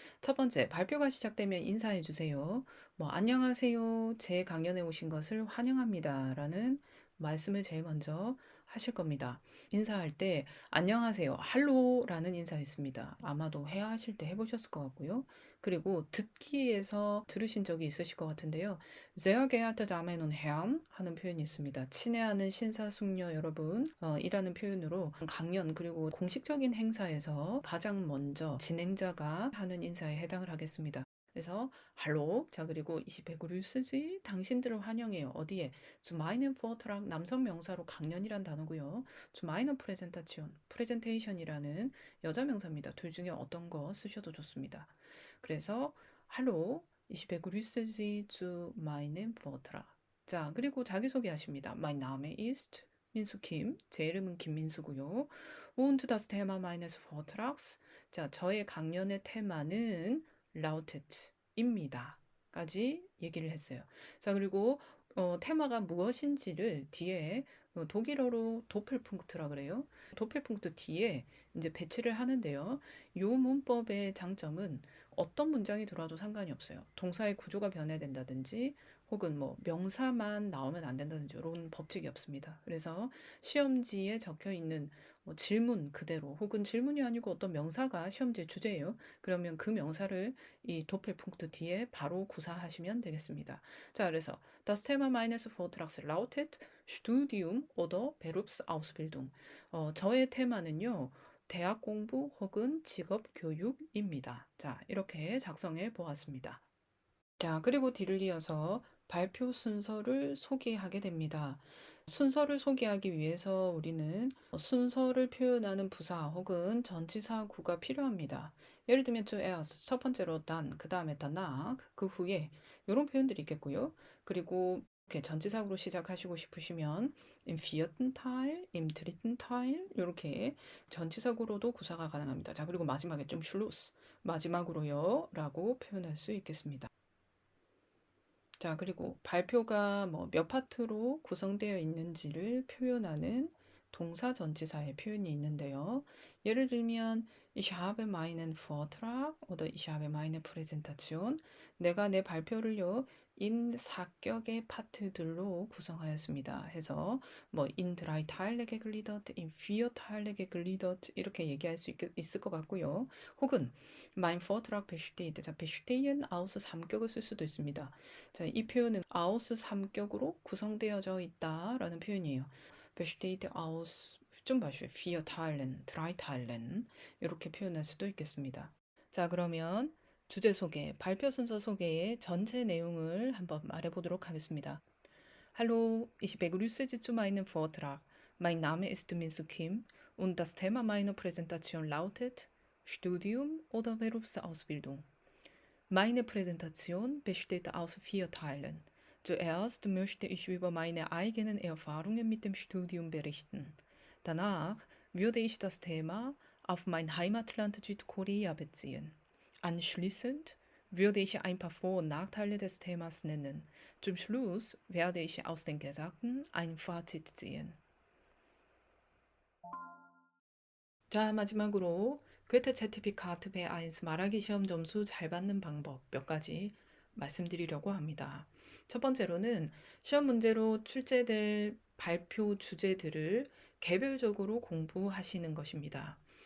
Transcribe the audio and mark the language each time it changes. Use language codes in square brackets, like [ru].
[ko] 첫 번째, 발표가 시작되면 인사해 주세요. 안녕하세요. 제 강연에 오신 것을 환영합니다. 라는 말씀을 제일 먼저 하실 겁니다. 인사할 때 안녕하세요, 할로라는 인사 있습니다. 아마도 해야 하실 때 해보셨을 것 같고요. 그리고 듣기에서 들으신 적이 있으실 것 같은데요. [de] Sehr geehrte Damen und Herren [ko] 하는 표현이 있습니다. 친애하는 신사숙녀 여러분 이라는 표현으로 강연 그리고 공식적인 행사에서 가장 먼저 진행자가 하는 인사에 해당을 하겠습니다. 그래서 할로 자 그리고 이시베 그루스지 당신들을 환영해요. 어디에? [de] zu meinem Vortrag [ko] 남성 명사로 강연이란 단어고요. [de] zu meiner Präsentation [ko] 프레젠테이션이라는 여자 명사입니다. 둘 중에 어떤 거 쓰셔도 좋습니다. 그래서 할로 이시베 그루스지 [de] zu meinem Vortrag [ko] 자 그리고 자기소개하십니다. [de] Mein Name ist 민수 김. [ko] 제 이름은 김민수고요. [de] Und das Thema meines Vortrags [ko] 자 저의 강연의 테마는 [de] lautet [ko] 입니다. 까지 얘기를 했어요. 자, 그리고 테마가 무엇인지를 뒤에 독일어로 도펠punk트라 그래요. 도펠punk트 뒤에 이제 배치를 하는데요. 요 문법의 장점은 어떤 문장이 들어와도 상관이 없어요. 동사의 구조가 변해된다든지 혹은 뭐 명사만 나오면 안 된다든지 이런 법칙이 없습니다. 그래서 시험지에 적혀 있는 뭐 질문 그대로 혹은 질문이 아니고 어떤 명사가 시험지의 주제예요. 그러면 그 명사를 이 도펠punk트 뒤에 바로 구사하시면 되겠습니다. [de] 자, 그래서 Das Thema meines Vortrags lautet Studium oder Berufsausbildung. [ko] 저의 테마는요. 대학 공부 혹은 직업 교육입니다. 자, 이렇게 작성해 보았습니다. 자, 그리고 뒤를 이어서 발표 순서를 소개하게 됩니다. 순서를 소개하기 위해서 우리는 순서를 표현하는 부사 혹은 전치사구가 필요합니다. 예를 들면 zuerst, 첫 번째로 dann, 그 다음에 danach, 그 후에 이런 표현들이 있겠고요. 그리고 이렇게 전치사구로 시작하시고 싶으시면 [de] im vierten Teil, im dritten Teil [ko] 이렇게 전치사구로도 구사가 가능합니다. 자, 그리고 마지막에 좀 Schluss, 마지막으로요 라고 표현할 수 있겠습니다. 자, 그리고 발표가 뭐 몇 파트로 구성되어 있는지를 표현하는 동사 전치사의 표현이 있는데요. [de] 예를 들면 Ich habe meinen Vortrag oder ich habe meine Präsentation. [ko] 내가 내 발표를요. in 사격의 파트들로 구성하였습니다. [de] 해서 뭐 in drei Teile gegliedert, in vier Teile gegliedert [ko] 이렇게 얘기할 수 있을 것 같고요. [de] 혹은 mein Vortrag besteht, 자, bestehen aus [ko] 3격을 쓸 수도 있습니다. 자, 이 표현은 aus 3격으로 구성되어져 있다라는 표현이에요. [de] besteht aus [ko] 좀 봐주세요. [de] vier Teilen, drei Teilen [ko] 이렇게 표현할 수도 있겠습니다. 자, 그러면 주제 소개, 발표 순서 소개의 전체 내용을 한번 말해보도록 하겠습니다. [de] Hallo, ich begrüße Sie zu meinem Vortrag. Mein Name ist Minsu Kim und das Thema meiner Präsentation lautet Studium oder Berufsausbildung. Meine Präsentation besteht aus 4 Teilen. Zuerst möchte ich über meine eigenen Erfahrungen mit dem Studium berichten. Danach würde ich das Thema auf mein Heimatland Südkorea beziehen. Anschließend würde ich ein paar Vor- und Nachteile des Themas nennen. Zum Schluss werde ich aus den Gesagten ein Fazit ziehen. [ko] 자, 마지막으로 괴테 제티피카트 B1 말하기 시험 점수 잘 받는 방법 몇 가지 말씀드리려고 합니다. 첫 번째로는 시험 문제로 출제될 발표 주제들을 개별적으로 공부하시는 것입니다.